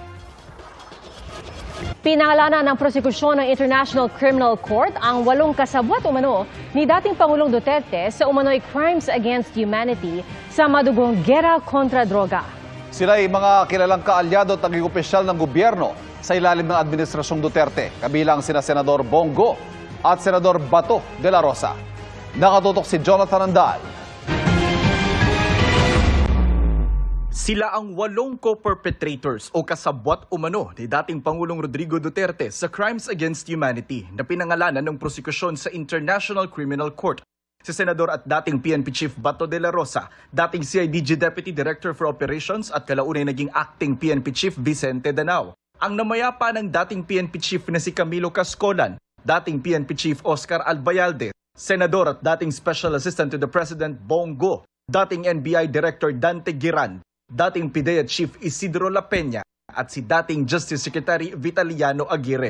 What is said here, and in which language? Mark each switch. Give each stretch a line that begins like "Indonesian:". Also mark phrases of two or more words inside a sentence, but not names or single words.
Filipino: Pinangalanan ng prosekusyon ng International Criminal Court ang 8 kasabwat umano ni dating Pangulong Duterte sa umano'y
English: crimes against humanity
Filipino: sa madugong gera kontra droga. Sila ay mga kilalang kaalyado at naging opisyal ng gobyerno sa ilalim ng Administrasyong Duterte, kabilang sina Senador Bongo at Senador Bato de la Rosa. Nakatutok si Jonathan Andal. Sila ang 8 co-perpetrators o kasabwat umano ni dating Pangulong Rodrigo Duterte sa
English: crimes against humanity
Filipino: na pinangalanan ng prosekusyon sa International Criminal Court. Si Senador at dating PNP Chief Bato de la Rosa, dating CIDG
English: Deputy Director for Operations
Filipino: at kalaunay naging
English: acting PNP Chief
Filipino: Vicente Danao. Ang namayapa ng dating
English: PNP Chief
Filipino: na si Camilo Cascolan, dating
English: PNP Chief
Filipino: Oscar Albayalde, Senador at dating
English: Special Assistant to the President
Filipino: Bongo, dating
English: NBI Director
Filipino: Dante Giran, dating
English: PIDEA Chief
Filipino: Isidro La Peña at si dating
English: Justice Secretary
Filipino: Vitaliano Aguirre.